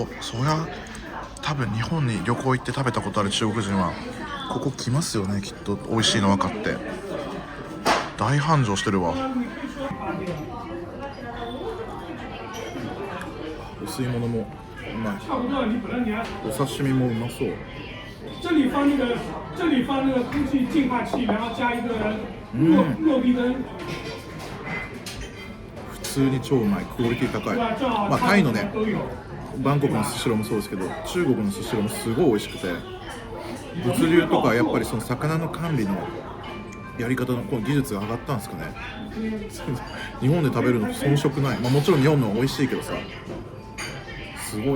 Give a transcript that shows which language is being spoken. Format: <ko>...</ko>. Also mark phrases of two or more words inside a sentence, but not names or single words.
<ja>そりゃ多分日本に旅行行って食べたことある中国人はここ来ますよね、きっと。美味しいの分かって大繁盛してるわ。お吸い物もうまい。お刺身もうまそう。</ja> <zh>这里放那个空气净化器，然后加一个落地灯。</zh> <ja>普通に超うまい。クオリティ高い。タイのね、バンコクのスシローもそうですけど、中国のスシローもすごい美味しくて、物流とかやっぱりその魚の管理のやり方の技術が上がったんですかね。日本で食べるのと遜色ない。もちろん日本の美味しいけどさ、すごいね。</ja>